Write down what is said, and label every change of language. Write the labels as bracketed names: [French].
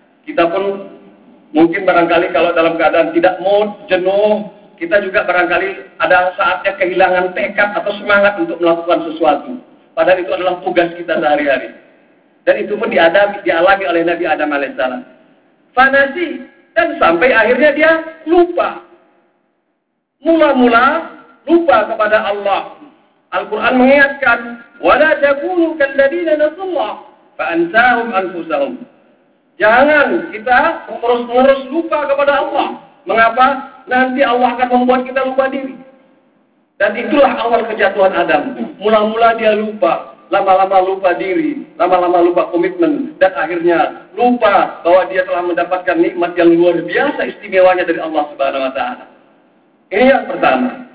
[Indonesian] Kita pun mungkin barangkali kalau dalam keadaan tidak mood, jenuh, kita juga barangkali ada saatnya kehilangan tekad atau semangat untuk melakukan sesuatu. Padahal itu adalah tugas kita sehari-hari. Dan itu pun dialami oleh Nabi Adam alaihissalam. Fanasi. Dan sampai akhirnya dia lupa. Mula-mula lupa kepada Allah. Al-Quran mengingatkan, [Arabic] وَلَا تَكُونُوا كَالَّذِينَ نَسُوا اللَّهَ فَأَنْسَاهُمْ أَنْفُسَهُمْ. [Indonesian] Jangan kita terus-menerus lupa kepada Allah. Mengapa? Nanti Allah akan membuat kita lupa diri. Dan itulah awal kejatuhan Adam. Mula-mula dia lupa. Lama-lama lupa diri. Lama-lama lupa komitmen. Dan akhirnya lupa bahwa dia telah mendapatkan nikmat yang luar biasa istimewanya dari Allah Subhanahu wa taala. Ini yang pertama.